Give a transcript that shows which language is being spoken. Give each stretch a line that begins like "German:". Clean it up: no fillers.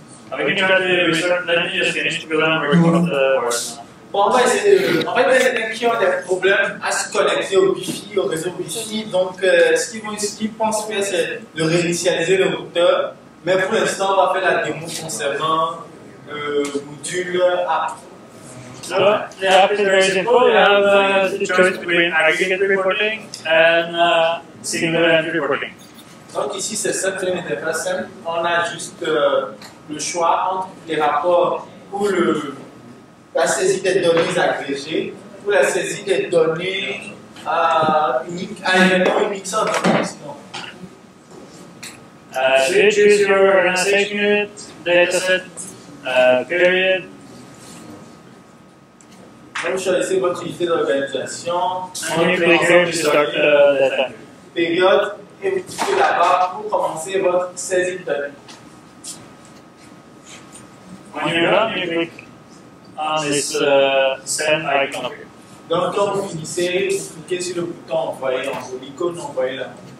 English: We can try to restart. Let me just finish because I'm working on the word now.
French: Bon, on va essayer de. En fait, il y a certains qui ont des problèmes à se connecter au Wi-Fi, au réseau Wi-Fi. Donc, ce qu'ils pensent faire, c'est de réinitialiser le routeur. Mais pour l'instant, on va faire la démo concernant le module app.
English: So the app is very simple. You have the choice between aggregate reporting and single event reporting.
French: Donc ici, c'est simple, c'est une interface simple. On a juste le choix entre les rapports ou la saisie des données agrégées ou la saisie des données uniques, à événements uniques sans information.
English: So you choose your organization unit, dataset, period.
French: Vous choisissez votre unité d'organisation,
English: And you click here to start the data.
French: période, et vous cliquez là-bas pour commencer votre saisie de données.
English: When you're done, you click on this send icon up here.
French: Donc quand vous finissez, vous cliquez sur le bouton envoyer, l'icône envoyer là.